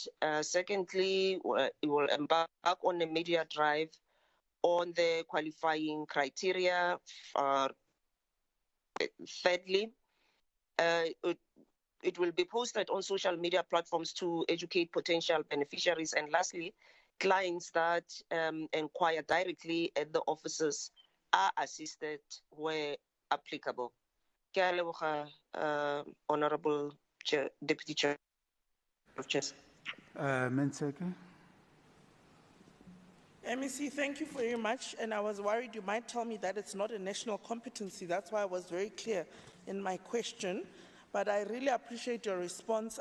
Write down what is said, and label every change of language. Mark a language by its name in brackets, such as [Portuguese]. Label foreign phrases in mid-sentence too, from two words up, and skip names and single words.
[English] Secondly, it will embark on a media drive on the qualifying criteria Thirdly, it will be posted on social media platforms to educate potential beneficiaries. And lastly, clients that inquire directly at the offices are assisted where applicable. [Tswana] Ke a leboga, [English] Honorable Chair, Deputy Chair of Chairs. Menseke. MEC, thank you very much. And I was worried you might tell me that it's not a national competency. That's why I was very clear in my question. But I really appreciate your response.